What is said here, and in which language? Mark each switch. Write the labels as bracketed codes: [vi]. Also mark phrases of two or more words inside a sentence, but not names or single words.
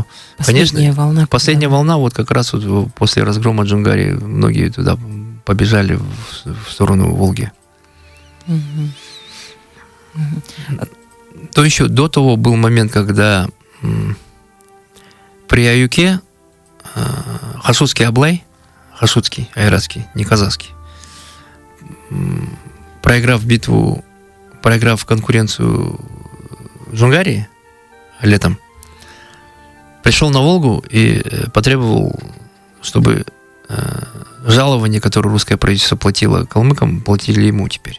[ru] Последняя конечно, волна. последняя волна, вот как раз вот после разгрома Джунгарии, многие туда побежали в сторону Волги. Мгм. Мгм. То еще до того был момент, когда при Аюке хашутский Аблай, хашутский, айратский, не казахский, проиграв битву, проиграв конкуренцию Джунгарии летом, пришел на Волгу и потребовал, чтобы жалование, которое русское правительство платило калмыкам, платили ему теперь.